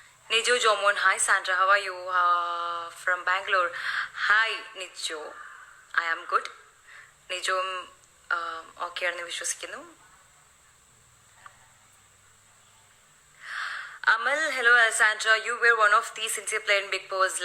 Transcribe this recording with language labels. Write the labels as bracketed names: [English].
[English] Nijo Jomon, hi Sandra, how are you? From Bangalore. Hi Nijo, I am good. [Malayalam] Nijo okay ആണെന്ന് വിശ്വസിക്കുന്നു. [English] Amal, hello Sandra, you were one of the sincere player in Big Boss.